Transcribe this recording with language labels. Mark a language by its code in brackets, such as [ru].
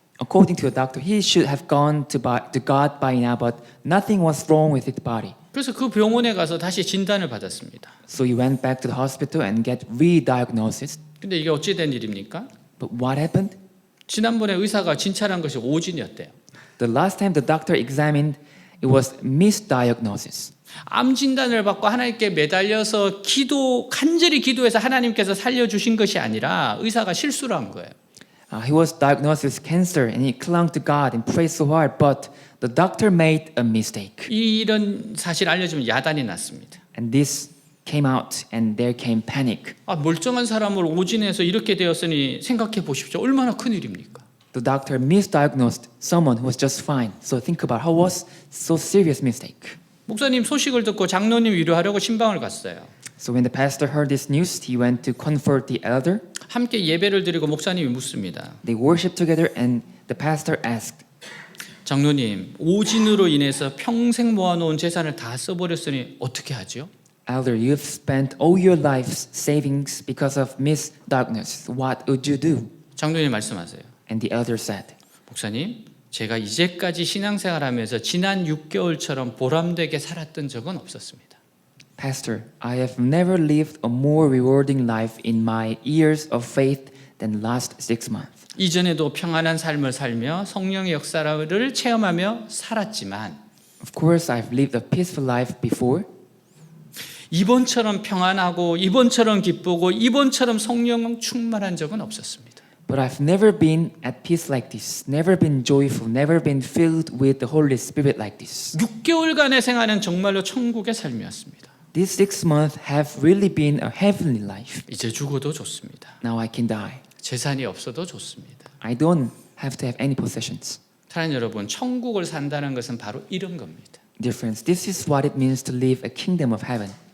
[en] According to a doctor, he should have gone to God by now, but nothing was wrong with his body. [ko] 그래서 그 병원에 가서 다시 진단을 받았습니다. [en] So he went back to the hospital and get re-diagnosis. [ko] 근데 이게 어찌 된 일입니까? [en] But what happened? [ko] 지난번에 의사가 진찰한 것이 오진이었대요. [en] The last time the doctor examined, it was misdiagnosis. [ko] 암 진단을 받고 하나님께 매달려서 간절히 기도해서 하나님께서 살려주신 것이 아니라 의사가 실수를 한 거예요. [en] He was diagnosed with cancer and he clung to God and prayed so hard, but the doctor made a mistake. [ko] 이런 사실 알려주면 야단이 났습니다. [en] And this came out and there came panic. [ko] 멀쩡한 사람을 오진해서 이렇게 되었으니 생각해 보십시오. 얼마나 큰 일입니까? [en] The doctor misdiagnosed someone who was just fine. So think about how was so serious mistake. [ko] 목사님 소식을 듣고 장로님 위로하려고 신방을 갔어요. [en] So when the pastor heard this news, he went to comfort the elder. [ko] 함께 예배를 드리고 목사님이 묻습니다. [en] They worshiped together, and the pastor asked, [ko] 장로님, 오진으로 인해서 평생 모아놓은 재산을 다 써버렸으니 어떻게 하죠? [en] Elder, you've spent all your life's savings because of misdiagnosis. What would you do? [ko] 장로님 말씀하세요. [en] And the elder said, [ko] 목사님, 제가 이제까지 신앙생활하면서 지난 6개월처럼 보람되게 살았던 적은 없었습니다. [en] Pastor, I have never lived a more rewarding life in my years of faith than last 6 months. [ko] 이전에도 평안한 삶을 살며 성령의 역사를 체험하며 살았지만 [en] Of course, I've lived a peaceful life before, [ko] 이번처럼 평안하고 이번처럼 기쁘고 이번처럼 성령 충만한 적은 없었습니다. [en] but I've never been at peace like this, never been joyful, never been filled with the Holy Spirit like this. [ko] 6개월간의 생활은 정말로 천국의 삶이었습니다. [en] These 6 months have really been a heavenly life. [ko] 이제 죽어도 좋습니다. [en] Now I can die. [ko] 재산이 없어도 좋습니다. [en] I don't have to have any possessions. [ko] 사랑하는 여러분, 천국을 산다는 것은 바로 이런 겁니다. [en] Dear friends, this is what it means to live a kingdom of heaven.